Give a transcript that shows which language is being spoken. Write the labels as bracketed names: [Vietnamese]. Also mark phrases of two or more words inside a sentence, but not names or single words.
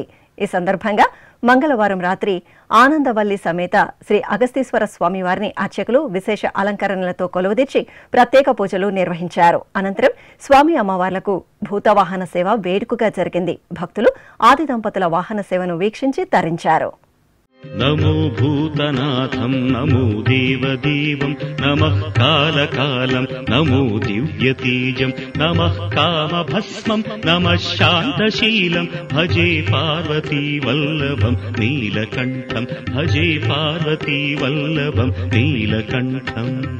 [Telugu] ఈ సందర్భంగా మంగళవారం రాత్రి ఆనందవల్లి సమేత శ్రీ అగస్తీశ్వర స్వామివారిని అర్చకులు విశేష అలంకరణలతో కొలువుదీర్చి ప్రత్యేక పూజలు నిర్వహించారు. అనంతరం స్వామి అమ్మవార్లకు భూతవాహన సేవ వేడుకగా జరిగింది. భక్తులు ఆది దంపతుల వాహన సేవను వీక్షించి తరించారు. [Sanskrit] नमो भूतनाथं नमो देवदेवं नमः कालकालं नमो दिव्यतेजं नमः कामभस्मं नमः शान्तशीलं भजे पार्वती वल्लभं नीलकण्ठं भजे पार्वती वल्लभं नीलकण्ठम्